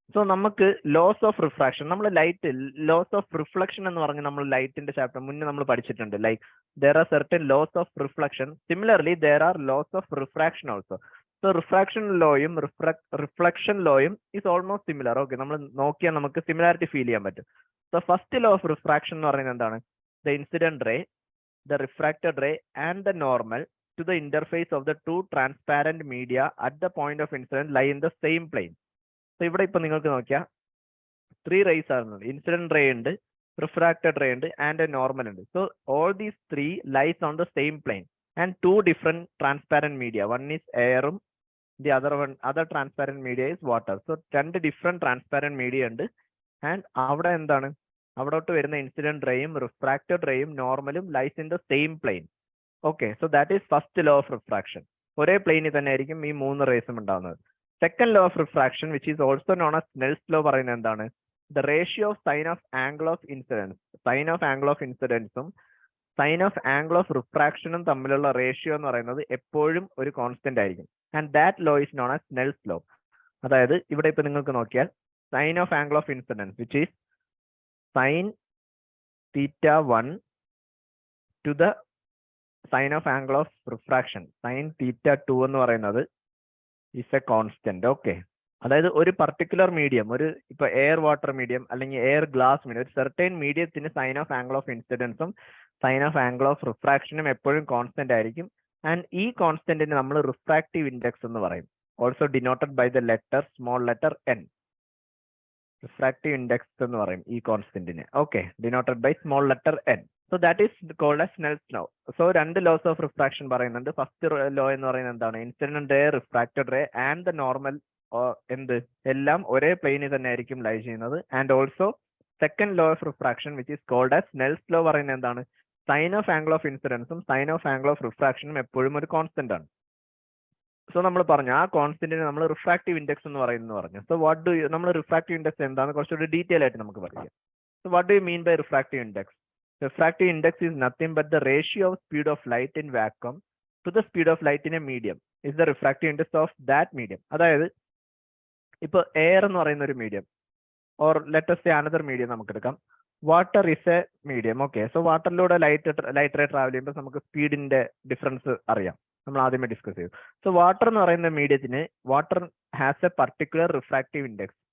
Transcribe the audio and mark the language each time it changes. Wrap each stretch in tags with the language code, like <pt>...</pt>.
<ml>So നമുക്ക് loss of refraction, നമ്മൾ light loss of reflection എന്ന് പറഞ്ഞ് നമ്മൾ ലൈറ്റിന്റെ ചാപ്റ്റർ മുന്നേ നമ്മൾ പഠിച്ചിട്ടുണ്ട്.</ml> <en>Like there are certain laws of reflection, similarly there are laws of refraction also. So refraction lawയും reflection lawയും is almost similar.</en> <ml>Okay, നമ്മൾ നോക്കിയാൽ നമുക്ക് സിമിലാരിറ്റി ഫീൽ ചെയ്യാൻ പറ്റും.</ml> <en>So first law of refraction</en> <ml>എന്ന് പറയുന്നത് എന്താണ്?</ml> <en>The incident ray, the refracted ray and the normal to the interface of the two transparent media at the point of incident lie in the same plane.</en> <ml>So ഇവിടെ ഇപ്പൊ നിങ്ങൾക്ക് നോക്കിയാൽ 3 rays ആണ്. Incident ray ഉണ്ട്, refracted ray ഉണ്ട് and a normal ഉണ്ട്.</ml> <en>So all these 3 lies on the same plane and 2 different transparent media. One is air, the other transparent media is water. So 2 different transparent media ഉണ്ട്.</en> <ml>And അവിടെ എന്താണ്, അവിടോട്ട് വരുന്ന incident റേയും refracted റേയും നോർമലും</ml> <en>Lies in the same plane. Okay, so that is first law of refraction.</en> <ml>ഒരേ പ്ലെയിനിൽ തന്നെ ആയിരിക്കും ഈ 3 റേസും ഉണ്ടാവുന്നത്.</ml> <en>second law of refraction which is also known as Snell's law</en> <ml>പറയുന്നത് എന്താണ്?</ml> <en>The ratio of sine of angle of incidence,</en> <ml>sine of angle of incidence-ഉം sine of angle of refraction-ഉം തമ്മിലുള്ള ratio എന്ന് പറയുന്നത് എപ്പോഴും ഒരു കോൺസ്റ്റന്റ് ആയിരിക്കും.</ml> <en>And that law is known as Snell's law.</en> <ml>അതായത് ഇവിടെ ഇപ്പൊ നിങ്ങൾക്ക് നോക്കിയാൽ</ml> <en>sine of angle of incidence which is sin θ1 to the sine of angle of refraction sin θ2</en> <ml>എന്ന് പറയുന്നത്</ml> <en>is a constant.</en> <ml>ഓക്കെ, അതായത് ഒരു പർട്ടിക്കുലർ മീഡിയം, ഒരു ഇപ്പൊ എയർ വാട്ടർ മീഡിയം അല്ലെങ്കിൽ എയർ ഗ്ലാസ് മീഡിയം, ഒരു certain മീഡിയത്തിന് sign of angle of ഇൻസിഡൻസും sign of angle of റിഫ്രാക്ഷനും എപ്പോഴും constant ആയിരിക്കും. ആൻഡ് ഈ കോൺസ്റ്റന്റിന് നമ്മൾ റിഫ്രാക്റ്റീവ് ഇൻഡെക്സ് എന്ന് പറയും,</ml> <en>Also denoted by the letter small letter n.</en> <ml>Refractive index എന്ന് പറയും ഈ കോൺസ്റ്റന്റിന്.</ml> <en>Okay, denoted by small letter n. So that is called as Snell's law.</en> <ml>So 2 loss of refraction പറയുന്നുണ്ട്. First law എന്ന് പറയുന്നത് എന്താണ്? Incident ray, refracted ray and the normal എന്ത് എല്ലാം ഒരേ പ്ലെയിനിൽ തന്നെ ആയിരിക്കും ലൈ ചെയ്യുന്നത്.</ml> <en>and also second law of refraction which is called as Snell's law</en> <ml>പറയുന്നത് എന്താണ്? Sign of angle of ഇൻസിഡൻസും sign of angle of റിഫ്രാക്ഷനും എപ്പോഴും ഒരു കോൺസ്റ്റന്റ് ആണ്. സോ നമ്മൾ പറഞ്ഞു ആ കോൺസ്റ്റന്റിന് നമ്മൾ റിഫ്രാക്റ്റീവ് ഇൻഡെക്സ് എന്ന് പറഞ്ഞു. സോ വാട്ട് ഡു നമ്മൾ റിഫ്രാക്റ്റീവ് ഇൻഡെക്സ് എന്താണെന്ന് കുറച്ചുകൂടി ഡീറ്റെയിൽ ആയിട്ട് നമുക്ക് പറയാം.</ml> <en>So what do you mean by refractive index? Refractive index is nothing but the ratio of speed of light in vacuum to the speed of light in a medium is the refractive index of that medium.</en> <ml>അതായത് ഇപ്പൊ air എന്ന് പറയുന്ന ഒരു medium or let us say another medium നമുക്ക് എടുക്കാം.</ml> <en>Water is a medium.</en> <ml>Okay, so വാട്ടറിലൂടെ light ray travel ചെയ്യുമ്പോൾ നമുക്ക് സ്പീഡിന്റെ difference അറിയാം, നമ്മൾ ആദ്യമേ ഡിസ്കസ് ചെയ്തു.</ml> <en>So water എന്ന് പറയുന്ന മീഡിയത്തിന് water has a particular refractive index.</en>